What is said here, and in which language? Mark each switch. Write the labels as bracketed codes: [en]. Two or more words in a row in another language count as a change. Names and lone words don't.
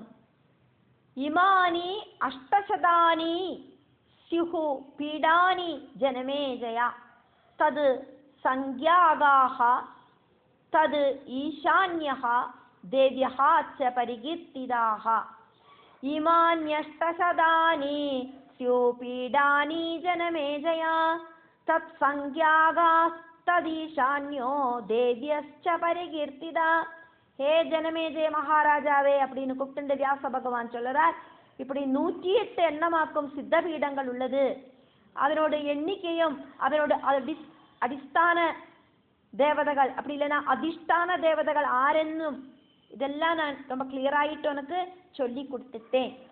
[sa] ഇമാനി അഷ്ടശതാനി സ്യുഹു പീഡാനി ജനമേജയ തത് സംഖ്യാഗാഹ തത് ഈശാന്യഃ ദേവ്യഃ ച പരികീർത്തിതാഃ. ഇമാന്യഷ്ടശതാനി സ്യുഹു പീഡാനി ജനമേജയ തത് സംഖ്യാഗാസ്തദീശാന്യോ ദേവ്യശ്ച പരികീർത്തിത. [ta] ஹே ஜனமேஜய மகாராஜாவே அப்படின்னு கூப்பிட்டு வியாச பகவான் சொல்றார். இப்படி 108 எண்ணமாக்கும் சித்த பீடங்கள் உள்ளது. அதனோட எண்ணிக்கையும் அதனோட அடிஸ்தான தேவதைகள் அப்படி இல்லைன்னா அதிஷ்டான தேவதைகள் ஆரென்னும் இதெல்லாம் நான் ரொம்ப கிளியர் ஆயிட்டு உனக்கு சொல்லி கொடுத்துட்டேன்.